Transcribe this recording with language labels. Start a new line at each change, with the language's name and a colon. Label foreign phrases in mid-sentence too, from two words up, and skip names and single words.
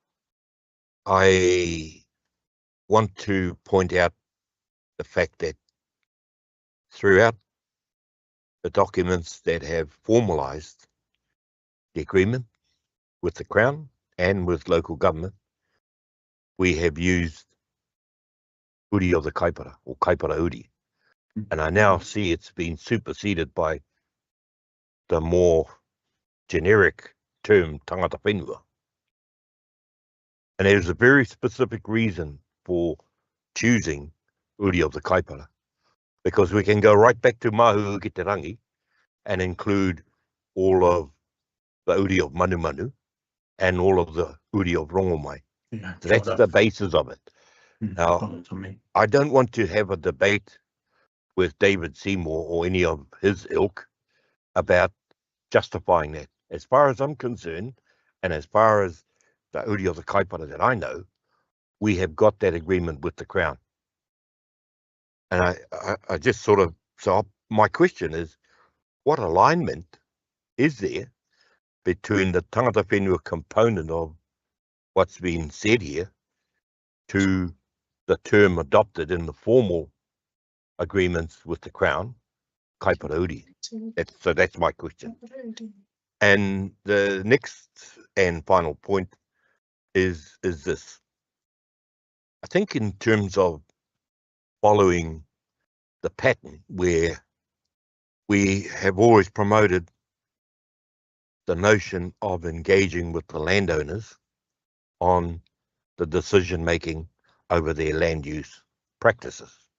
English: I want to point out the fact that throughout the documents that have formalised the agreement with the Crown and with local government, we have used uri of the kaipara, or kaipara uri. And I now see it's been superseded by the more generic term
Māori: tangata whenua.
English: And there's a very specific reason for choosing uri of the kaipara, because we can go right back to Mahu ki te rangi and include all of the uri of manu manu and all of the uri of rongomai. Yeah, So that's the basis of it. Now, I don't want to have a debate with David Seymour or any of his ilk about justifying that. As far as I'm concerned, and as far as the uri of the kaipara that I know, we have got that agreement with the Crown. And I just sort of, so my question is, what alignment is there between the
Māori: tangata whenua
English: component of what's been said here to the term adopted in the formal agreements with the Crown, kaipara uri? So that's my question. And the next and final point is this. I think in terms of following the pattern where we have always promoted the notion of engaging with the landowners on the decision making over their land use practices.